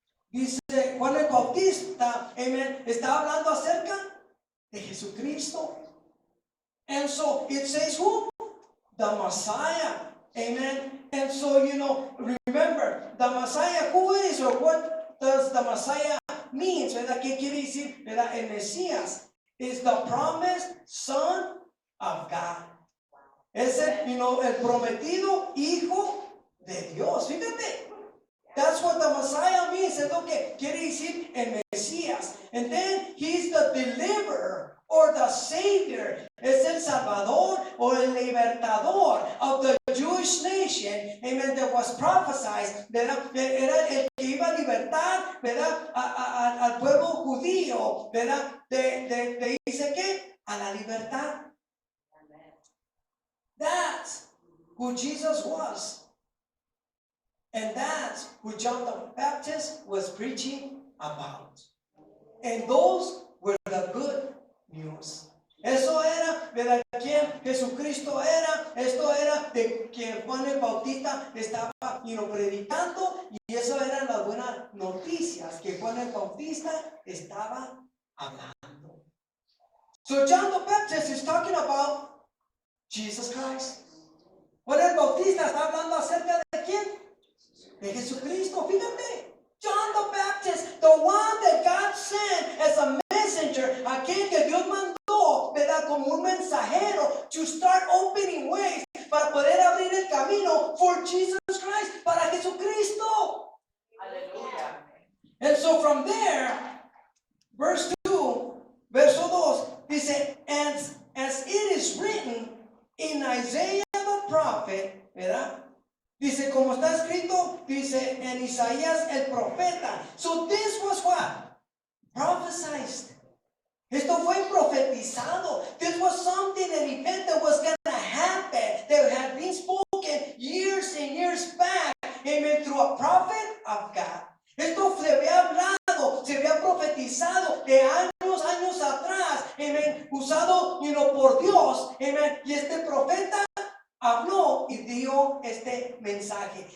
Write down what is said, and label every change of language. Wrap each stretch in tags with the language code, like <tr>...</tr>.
<es>Dice Juan el Bautista, amen, está hablando acerca de Jesucristo.</es> <en>And so it says who? The Messiah. Amen. And so, remember, the Messiah, who is or what does the Messiah mean?</en> <es>¿Verdad? ¿Qué quiere decir? ¿Verdad? El Mesías</es> <en>is the promised Son of God.</en> <es>Es el prometido Hijo de Dios. Fíjate.</es> <en>That's what the Messiah means.</en> <es>Es lo que quiere decir el Mesías.</es> <en>And then he's the deliverer or the Savior.</en> <es>Es el Salvador o el Libertador</es> <en>of the Jewish nation.</en> <es>Amen.</es> <en>That was prophesied.</en> <es>¿Verdad? Era el que iba a libertar, ¿verdad? Al pueblo judío, ¿verdad? De dice que a la libertad.</es> <en>That's who Jesus was. And that's who John the Baptist was preaching about. And those were the good news.</en> <es>Eso era, ¿verdad? ¿Quién? Jesucristo. Jesucristo era, esto era de que Juan el Bautista estaba predicando, y eso eran las buenas noticias que Juan el Bautista estaba hablando.</es> <en>So John the Baptist is talking about Jesus Christ.</en> <es>Juan el Bautista está hablando acerca de quién? De Jesucristo. Fíjate,</es> <en>John the Baptist, the one that God sent as a messenger,</en> <es>aquel que Dios mandó, ¿verdad? Como un mensajero,</es> <en>to start opening ways,</en> <es>para poder abrir el camino</es> <en>for Jesus Christ,</en> <es>para Jesucristo. Aleluya.</es> <en>And so from there, verse 2,</en> <es>verso 2, dice,</es> <en>as it is written in Isaiah the prophet,</en> <es>¿verdad? Dice, como está escrito, dice en Isaías el profeta.</es> <en>So this was what? Prophesied.</en> <es>Esto fue profetizado.</es> <en>This was something, an event that was going to happen, that had been spoken years and years back, amen, through a prophet of God.</en> <es>Esto se había hablado, se había profetizado de años atrás, amen, usado, por Dios, amen, y este profeta habló y dio este mensaje.</es>